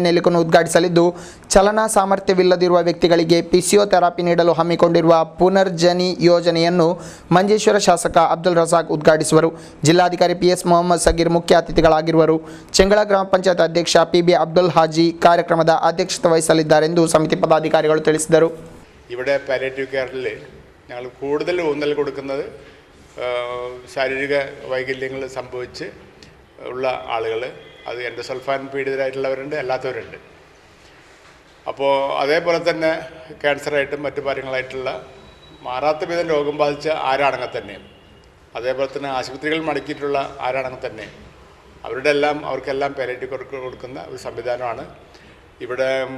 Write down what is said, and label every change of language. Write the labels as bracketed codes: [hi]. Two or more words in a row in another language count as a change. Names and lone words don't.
[kn] ನೆಲಿಕುನ್ ಉದ್ಘಾಟಿಸಲಿದ್ದು, ಚಲನಾ ಸಾಮರ್ಥ್ಯವಿಲ್ಲದಿರುವ ವ್ಯಕ್ತಿಗಳಿಗೆ ಫಿಸಿಯೋಥೆರಪಿ ನೀಡಲು ಹಮ್ಮಿಕೊಂಡಿರುವ ಪುನರ್ಜನಿ ಯೋಜನೆಯನ್ನು ಮಂಜೇಶ್ವರ ಶಾಸಕ ಅಬ್ದುಲ್ ರಜಾಕ್ ಉದ್ಘಾಟಿಸುವರು. ಜಿಲ್ಲಾಧಿಕಾರಿ ಪಿ.ಎಸ್. ಮೊಹಮ್ಮದ್ ಸಗೀರ್ ಮುಖ್ಯ ಅತಿಥಿಗಳಾಗಿರುವರು. ಚೆಂಗಳ ಗ್ರಾಮ ಪಂಚಾಯತ್ ಅಧ್ಯಕ್ಷ ಪಿ.ಬಿ. ಅಬ್ದುಲ್ ಹಾಜಿ ಕಾರ್ಯಕ್ರಮದ ಅಧ್ಯಕ್ಷತೆ ವಹಿಸಲಿದ್ದಾರೆಂದು ಸಮಿತಿ ಪದಾಧಿಕಾರಿಗಳು ತಿಳಿಸಿದರು. [ml] ഇവിടെ പാലിയേറ്റീവ് കെയറിൽ ഞങ്ങൾ കൂടുതൽ ഊന്നൽ കൊടുക്കുന്നത് ശാരീരിക വൈകല്യങ്ങൾ സംഭവിച്ച് ഉള്ള ആളുകൾ, അത് എൻഡോസൾഫാൻ പീഡിതരായിട്ടുള്ളവരുണ്ട്, അല്ലാത്തവരുണ്ട്. അപ്പോൾ അതേപോലെ തന്നെ ക്യാൻസറായിട്ടും മറ്റു കാര്യങ്ങളായിട്ടുള്ള മാറാത്ത വിധം രോഗം ബാധിച്ച ആരാണെങ്കിൽ തന്നെ, അതേപോലെ തന്നെ ആശുപത്രികൾ മടക്കിയിട്ടുള്ള ആരാണെങ്കിൽ തന്നെ അവർക്കെല്ലാം പാലിയേറ്റീവ് കെയർ കൊടുക്കുന്ന ഒരു സംവിധാനമാണ് ഇവിടെ